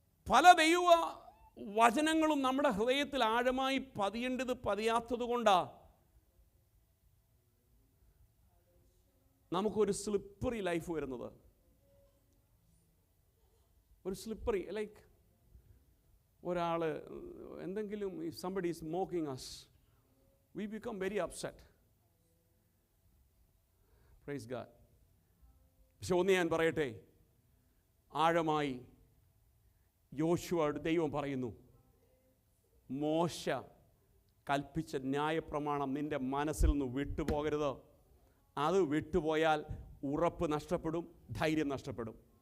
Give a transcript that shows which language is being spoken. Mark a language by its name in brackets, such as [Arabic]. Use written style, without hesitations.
[Malayalam] പല ദൈവ വചനങ്ങളും നമ്മുടെ ഹൃദയത്തിൽ ആഴമായി പതിയാത്തത് കൊണ്ടാണ് നമുക്കൊരു സ്ലിപ്പറി ലൈഫ് വരുന്നത്. ഒരു സ്ലിപ്പറി, ലൈക്ക് ഒരാൾ എന്തെങ്കിലും, [English] somebody is mocking us, we become very upset. Praise God. [Malayalam] പക്ഷെ ഒന്ന് ഞാൻ പറയട്ടെ, ആഴമായി യോശുവയോട് ദൈവം പറയുന്നു, മോശ കൽപ്പിച്ച ന്യായപ്രമാണം നിന്റെ മനസ്സിൽ നിന്ന് വിട്ടുപോകരുത്. അത് വിട്ടുപോയാൽ ഉറപ്പ് നഷ്ടപ്പെടും, ധൈര്യം നഷ്ടപ്പെടും.